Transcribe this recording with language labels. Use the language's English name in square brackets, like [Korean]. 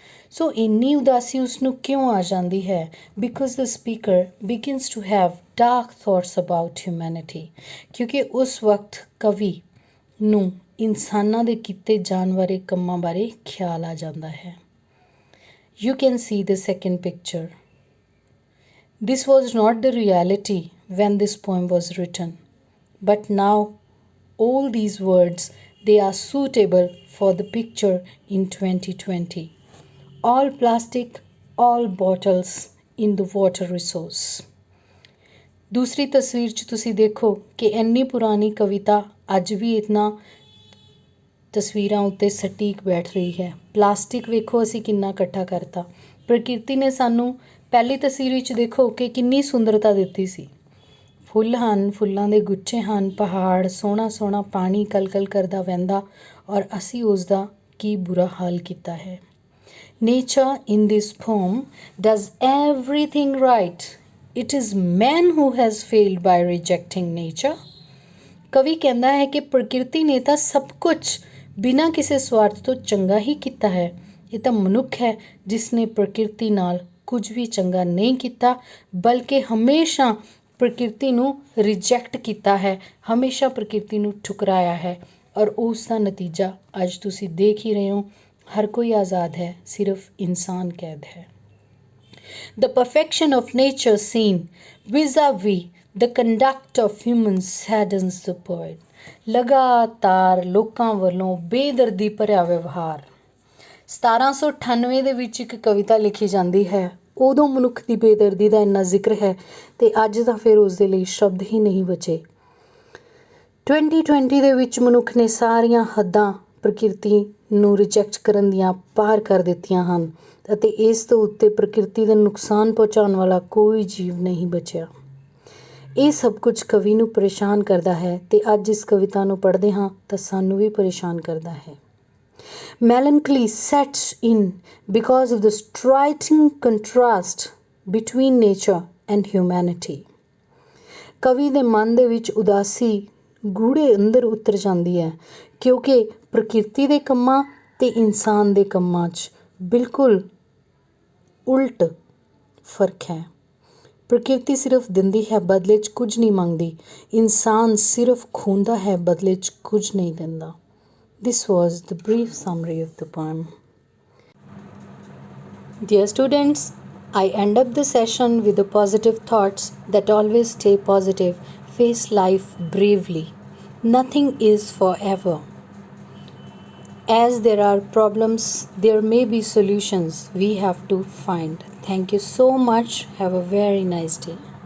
[Punjabi] ਸੋ ਇੰਨੀ ਉਦਾਸੀ ਉਸਨੂੰ ਕਿਉਂ ਆ ਜਾਂਦੀ ਹੈ? [English] Because the speaker begins to have dark thoughts about humanity. [Punjabi] ਕਿਉਂਕਿ ਉਸ ਵਕਤ ਕਵੀ ਨੂੰ ਇਨਸਾਨਾਂ ਦੇ ਕੀਤੇ ਜਾਣ ਵਾਲੇ ਕੰਮਾਂ ਬਾਰੇ ਖਿਆਲ ਆ ਜਾਂਦਾ ਹੈ। [English] You can see the second picture. This was not the reality when this poem was written, but now all these words, they are suitable for the picture in 2020. All plastic, all bottles in the water resource. [Punjabi] ਦੂਸਰੀ ਤਸਵੀਰ 'ਚ ਤੁਸੀਂ ਦੇਖੋ ਕਿ ਇੰਨੀ ਪੁਰਾਣੀ ਕਵਿਤਾ ਅੱਜ ਵੀ ਇਤਨਾ ਤਸਵੀਰਾਂ ਉੱਤੇ ਸਟੀਕ ਬੈਠ ਰਹੀ ਹੈ। ਪਲਾਸਟਿਕ ਵੇਖੋ ਅਸੀਂ ਕਿੰਨਾ ਇਕੱਠਾ ਕਰਤਾ। ਪ੍ਰਕਿਰਤੀ ਨੇ ਸਾਨੂੰ ਪਹਿਲੀ ਤਸਵੀਰ ਵਿੱਚ ਦੇਖੋ ਕਿ ਕਿੰਨੀ ਸੁੰਦਰਤਾ ਦਿੱਤੀ ਸੀ। ਫੁੱਲ ਹਨ, ਫੁੱਲਾਂ ਦੇ ਗੁੱਛੇ ਹਨ, ਪਹਾੜ, ਸੋਹਣਾ ਸੋਹਣਾ ਪਾਣੀ ਕਲਕਲ ਕਰਦਾ ਵਹਿੰਦਾ, ਔਰ ਅਸੀਂ ਉਸ ਦਾ ਕੀ ਬੁਰਾ ਹਾਲ ਕੀਤਾ ਹੈ। [English] Nature in this poem does everything right. It is man who has failed by rejecting nature. [Punjabi] ਕਵੀ ਕਹਿੰਦਾ ਹੈ ਕਿ ਪ੍ਰਕਿਰਤੀ ਨੇ ਤਾਂ ਸਭ ਕੁਝ ਬਿਨਾਂ ਕਿਸੇ ਸਵਾਰਥ ਤੋਂ ਚੰਗਾ ਹੀ ਕੀਤਾ ਹੈ। ਇਹ ਤਾਂ ਮਨੁੱਖ ਹੈ ਜਿਸ ਨੇ ਪ੍ਰਕਿਰਤੀ ਨਾਲ ਕੁਝ ਵੀ ਚੰਗਾ ਨਹੀਂ ਕੀਤਾ, ਬਲਕਿ ਹਮੇਸ਼ਾ ਪ੍ਰਕਿਰਤੀ ਨੂੰ ਰਿਜੈਕਟ ਕੀਤਾ ਹੈ, ਹਮੇਸ਼ਾ ਪ੍ਰਕਿਰਤੀ ਨੂੰ ਠੁਕਰਾਇਆ ਹੈ। ਔਰ ਉਸ ਦਾ ਨਤੀਜਾ ਅੱਜ ਤੁਸੀਂ ਦੇਖ ਹੀ ਰਹੇ ਹੋ। ਹਰ ਕੋਈ ਆਜ਼ਾਦ ਹੈ, ਸਿਰਫ ਇਨਸਾਨ ਕੈਦ ਹੈ। [English] The perfection of nature seen vis-a-vis the conduct of humans saddens the poet. [Punjabi] ਲਗਾਤਾਰ ਲੋਕਾਂ ਵੱਲੋਂ ਬੇਦਰਦੀ ਭਰਿਆ ਵਿਵਹਾਰ। 1798 ਦੇ ਵਿੱਚ ਇੱਕ ਕਵਿਤਾ ਲਿਖੀ ਜਾਂਦੀ ਹੈ। ਉਦੋਂ ਮਨੁੱਖ ਦੀ ਬੇਦਰਦੀ ਦਾ ਇੰਨਾ ਜ਼ਿਕਰ ਹੈ ਅਤੇ ਅੱਜ ਤਾਂ ਫਿਰ ਉਸ ਦੇ ਲਈ ਸ਼ਬਦ ਹੀ ਨਹੀਂ ਬਚੇ। 2020 ਦੇ ਵਿੱਚ ਮਨੁੱਖ ਨੇ ਸਾਰੀਆਂ ਹੱਦਾਂ ਪ੍ਰਕਿਰਤੀ ਨੂੰ ਰਿਜੈਕਟ ਕਰਨ ਦੀਆਂ ਪਾਰ ਕਰ ਦਿੱਤੀਆਂ ਹਨ ਅਤੇ ਇਸ ਤੋਂ ਉੱਤੇ ਪ੍ਰਕਿਰਤੀ ਦਾ ਨੁਕਸਾਨ ਪਹੁੰਚਾਉਣ ਵਾਲਾ ਕੋਈ ਜੀਵ ਨਹੀਂ ਬਚਿਆ। ਇਹ ਸਭ ਕੁਝ ਕਵੀ ਨੂੰ ਪਰੇਸ਼ਾਨ ਕਰਦਾ ਹੈ ਅਤੇ ਅੱਜ ਇਸ ਕਵਿਤਾ ਨੂੰ ਪੜ੍ਹਦੇ ਹਾਂ ਤਾਂ ਸਾਨੂੰ ਵੀ ਪਰੇਸ਼ਾਨ ਕਰਦਾ ਹੈ। [English] Melancholy sets in because of the striking contrast between nature and humanity. [Punjabi] ਕਵੀ ਦੇ ਮਨ ਦੇ ਵਿੱਚ ਉਦਾਸੀ ਗੂੜੇ ਅੰਦਰ ਉਤਰ ਜਾਂਦੀ ਹੈ ਕਿਉਂਕਿ ਪ੍ਰਕਿਰਤੀ ਦੇ ਕੰਮਾਂ ਅਤੇ ਇਨਸਾਨ ਦੇ ਕੰਮਾਂ 'ਚ ਬਿਲਕੁਲ ਉਲਟ ਫਰਕ ਹੈ। ਪ੍ਰਕਿਰਤੀ ਸਿਰਫ ਦਿੰਦੀ ਹੈ, ਬਦਲੇ 'ਚ ਕੁਝ ਨਹੀਂ ਮੰਗਦੀ। ਇਨਸਾਨ ਸਿਰਫ ਖੋਹਦਾ ਹੈ, ਬਦਲੇ 'ਚ ਕੁਝ ਨਹੀਂ ਦਿੰਦਾ। [English] This was the brief summary of the poem. Dear students, I end up the session with the positive thoughts that always stay positive, face life bravely. Nothing is forever. As there are problems, there may be solutions we have to find. Thank you so much. Have a very nice day.